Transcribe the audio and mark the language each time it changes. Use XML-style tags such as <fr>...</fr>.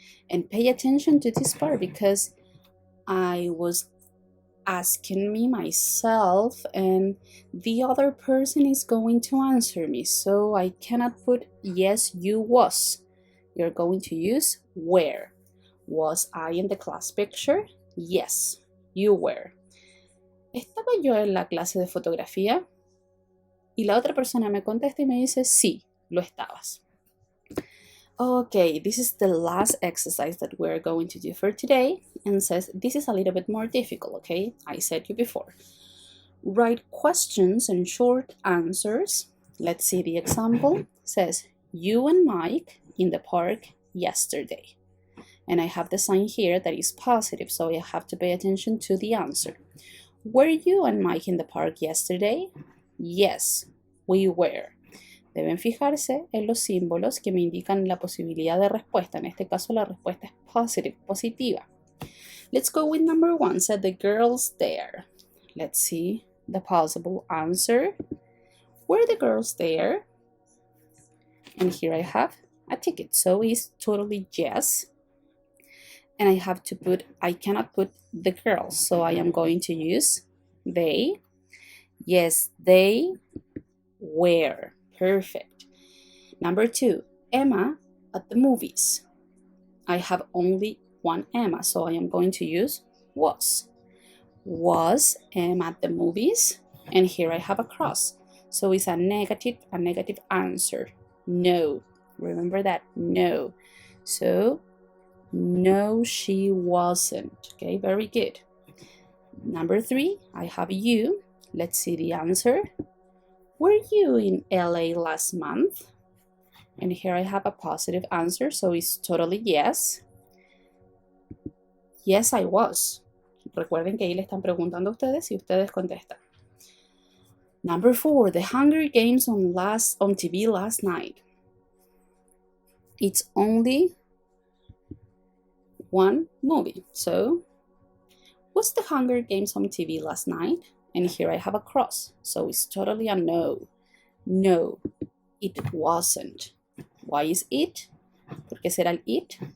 <en>And pay attention to this part because I was asking me myself and the other person is going to answer me. So I cannot put yes, you was. You're going to use were. Was I in the class picture? Yes, you were.</en> <es>¿Estaba yo en la clase de fotografía? Y la otra persona me contesta y me dice, sí, lo estabas.</es> <en>Okay, this is the last exercise that we're going to do for today and says this is a little bit more difficult, okay? I said you before. Write questions and short answers. Let's see the example. It says, you and Mike in the park yesterday. And I have the sign here that is positive, so I have to pay attention to the answer. Were you and Mike in the park yesterday? Yes, we were.</en> <es>Deben fijarse en los símbolos que me indican la posibilidad de respuesta. En este caso, la respuesta es positive, positiva.</es> <en>Let's go with number 1. Said the girls there. Let's see the possible answer. Were the girls there? And here I have a ticket. So it's totally yes. And I cannot put the girls. So I am going to use they. Yes, they were. Perfect. Number 2, Emma at the movies. I have only one Emma, so I am going to use was. Was Emma at the movies? And here I have a cross. So it's a negative answer. No. Remember that? No. So, no, she wasn't. Okay, very good. Number 3, I have you. Let's see the answer. Were you in LA last month? And here I have a positive answer, so it's totally yes. Yes, I was.</en> <es>Recuerden que ahí le están preguntando a ustedes y ustedes contestan.</es> <en>Number 4, the Hunger Games on TV last night. It's only one movie. So, was the Hunger Games on TV last night? And here I have a cross. So it's totally a no. No, it wasn't. Why is it?</en> <es>¿Por qué será el it?</es>